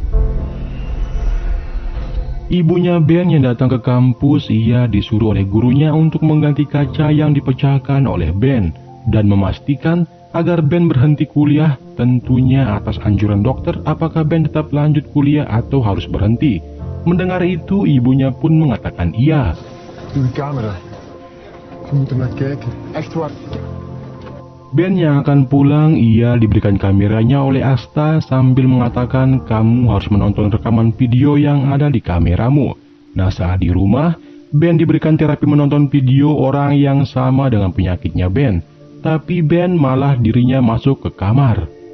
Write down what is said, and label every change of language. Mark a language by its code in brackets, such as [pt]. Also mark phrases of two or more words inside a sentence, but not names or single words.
[id] Ibunya Ben yang datang ke kampus, ia disuruh oleh gurunya untuk mengganti kaca yang dipecahkan oleh Ben. Dan memastikan agar Ben berhenti kuliah, tentunya atas anjuran dokter apakah Ben tetap lanjut kuliah atau harus berhenti. Mendengar itu, ibunya pun mengatakan iya. [nl] Doe die camera. Je moet er naar kijken. Echt waar. [id] Ben yang akan pulang, ia diberikan kameranya oleh Asta sambil mengatakan kamu harus menonton rekaman video yang ada di kameramu. Nah, saat di rumah, Ben diberikan terapi menonton video orang yang sama dengan penyakitnya Ben. Tapi Ben malah dirinya masuk ke kamar.